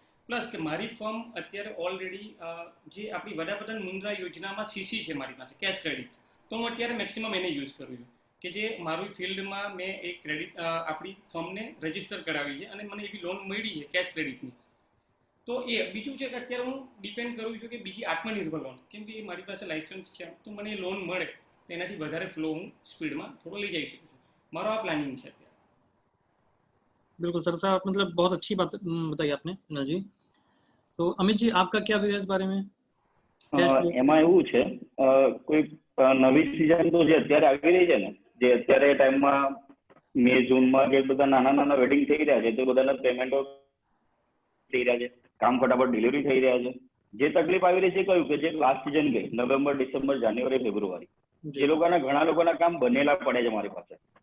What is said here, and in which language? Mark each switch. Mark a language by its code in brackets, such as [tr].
[gu] Plus કે મારી firm અત્યારે ઓલરેડી જે આપણી વડાપ્રધાન મુદ્રા યોજનામાં સીસી છે મારી પાસે કેશ ક્રેડિટ, તો હું અત્યારે મેક્સિમમ એને યુઝ કરું છું કે જે મારી ફિલ્ડમાં મેં એક ક્રેડિટ આપણી ફર્મને રજીસ્ટર કરાવી છે અને મને એવી લોન મળી છે કેશ ક્રેડિટની. તો એ બીજું છે કે અત્યારે હું ડિપેન્ડ કરું છું કે બીજી આત્મનિર્ભર લોન, કેમ કે મારી પાસે લાઇસન્સ છે તો મને લોન મળે તો એનાથી વધારે ફ્લો હું સ્પીડમાં થોડો લઈ જઈ શકું છું. મારો આ પ્લાનિંગ છે અત્યારે. [hi] बिल्कुल सर, साहब मतलब बहुत अच्छी बात बताई आपने ना जी. तो अमित जी, आपका क्या व्यू है इस बारे में? [gu] એમાં એવું છે, કોઈ નવી સિઝન તો જે અત્યારે આવી રહી છે ને, જે અત્યારે ટાઈમમાં મે જૂનમાં જે બધા નાના વેડિંગ થઈ રહ્યા છે, તે બધાના પેમેન્ટો થઈ રહ્યા છે, કામ ફટાફટ ડિલિવરી થઈ રહ્યા છે. જે તકલીફ આવી રહી છે કયું કે જે લાસ્ટ સિઝન ગઈ નવેમ્બર, ડિસેમ્બર, જાન્યુઆરી, ફેબ્રુઆરી, એ ઘણા લોકોના કામ બનેલા પડે છે મારી પાસે.